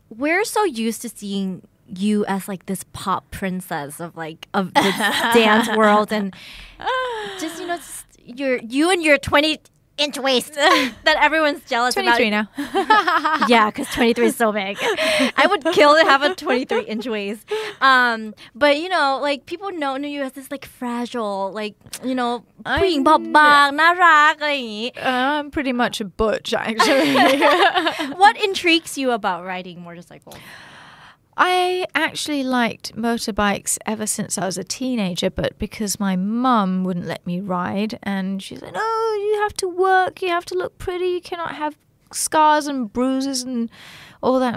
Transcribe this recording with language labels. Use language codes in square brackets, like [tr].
[en] We're so used to seeing you as like this pop princess of the dance world and just you and your 20-inch waist that everyone's jealous 23 about. 23 now. Yeah, because 23 is so big. I would kill to have a 23-inch waist. But like people know you as this like fragile, like [th] ผู้หญิงบอบบางน่ารักอะไรอย่างงี้ [en] I'm pretty much a butch actually. What intrigues you about riding motorcycles? I actually liked motorbikes ever since I was a teenager, but because my mum wouldn't let me ride and she said, oh, you have to work, you have to look pretty, you cannot have scars and bruises and all that.